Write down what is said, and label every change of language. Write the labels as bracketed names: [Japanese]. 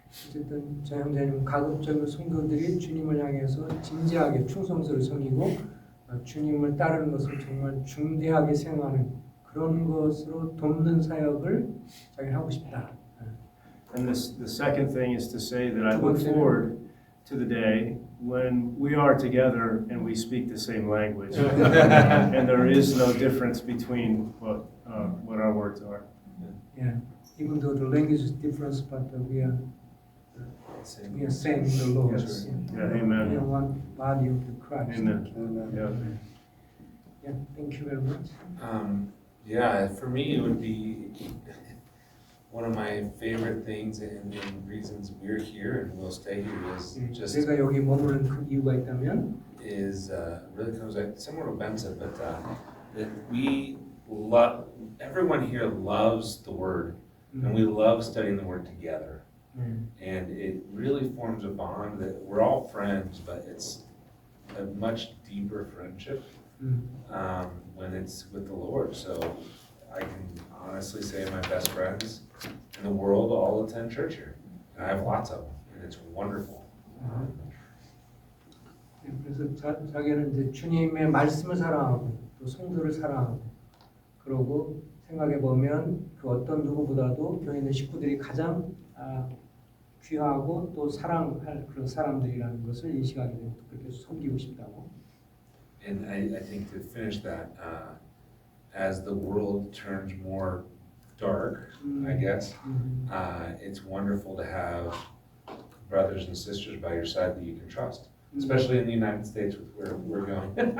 [Korean] 어쨌든 저 형제님 가급적인 성도들이 주님을 향해서 진지하게 충성스러워 섬기고 주님을 따르는 것을 정말 중대하게 생각하는 그런 것으로 돕는 사역을 자기는 하고 싶다. [English] And the second thing is to say that I look forward to the day when we are together and we speak the same language, and there is no difference between what our words are. Yeah, even though the language is different, but we are saying the Lord. Yes. Yeah, amen. We are one body of the Christ. Amen. Yeah, thank you very much. Yeah, for me it would be one of my favorite things and reasons we're here and we'll stay here is just [Korean] 제가 여기 머무는 그 이유가 있다면 [English] is really comes like similar to Benson, but that we love everyone here loves the Word and we love studying the Word together. And it really forms a bond that we're all friends, but it's a much deeper friendship when it's with the Lord. So I can honestly say my best friends in the world all attend church here. And I have lots of them, and it's wonderful. [Korean] 그래서 자기는 이제 주님의 말씀을 사랑하고 또 성도를 사랑하고 그러고 생각해 보면 그 어떤 누구보다도 교회 있는 식구들이 가장 귀하고 또 사랑할 그런 사람들이라는 것을 인식하게 되고 그렇게 섬기고 싶다고. [English] And I think to finish that, as the world turns more dark, I guess, it's wonderful to have brothers and sisters by your side that you can trust, especially in the United States with where we're going.